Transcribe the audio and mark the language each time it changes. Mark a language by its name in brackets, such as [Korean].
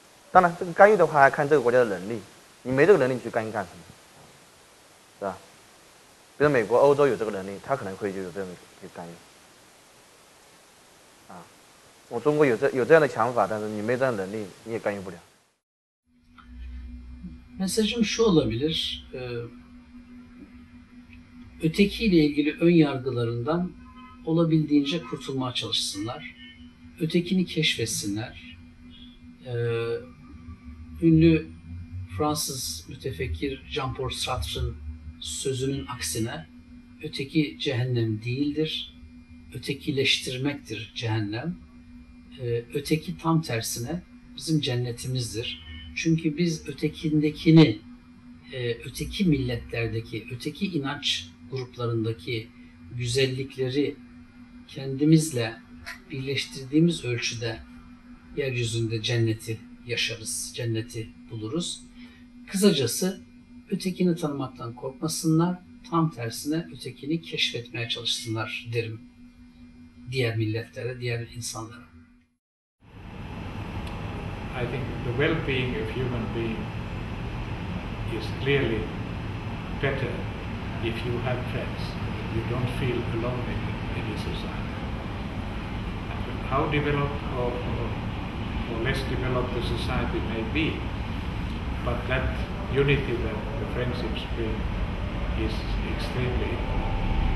[Chinese] 当然，这个干预的话还看这个国家的能力，你没这个能力，你去干预干什么？是吧？比如美国、欧洲有这个能力，他可能会就有这样的去干预。我中国有这样的想法，但是你没这样的能力，你也干预不了。 [Turkish] Mesajım şu olabilir, ötekiyle ilgili ön yargılarından olabildiğince kurtulmaya çalışsınlar, ötekini keşfetsinler. Ünlü Fransız mütefekkir Jean-Paul Sartre'ın sözünün aksine öteki cehennem değildir, ötekileştirmektir cehennem. Öteki tam tersine bizim cennetimizdir. Çünkü biz ötekindekini, öteki milletlerdeki, öteki inanç gruplarındaki güzellikleri kendimizle birleştirdiğimiz ölçüde yeryüzünde cenneti yaşarız, cenneti buluruz. Kısacası ötekini tanımaktan korkmasınlar, tam tersine ötekini keşfetmeye çalışsınlar derim diğer milletlere, diğer insanlara. [English] I think the well-being of human being is clearly better if you have friends. You don't feel alone in any society. And how developed or less developed the society may be, but that unity that the friendships bring is extremely important.